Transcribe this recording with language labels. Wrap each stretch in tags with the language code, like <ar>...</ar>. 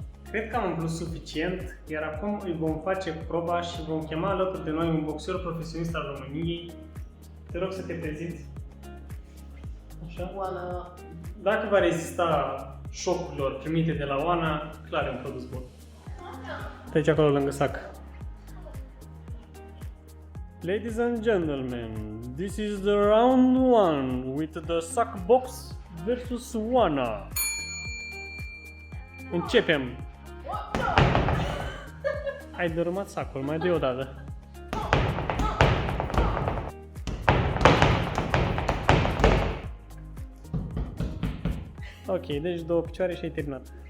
<ro>Cred că am umplut suficient, iar acum îi vom face proba și vom chema alături de noi un boxer profesionist al României. Te rog să te prezinți. Așa. Oana. Dacă va rezista șocurilor primite de la Oana, clar e un produs bun. Treci acolo lângă sac.</ro> <en>Ladies and gentlemen, this is the round 1 with the sac box versus Oana.</en> <ro>Începem! Ai dărâmat sacul, mai dă o dată. Ok, deci 2 picioare și ai terminat.</ro>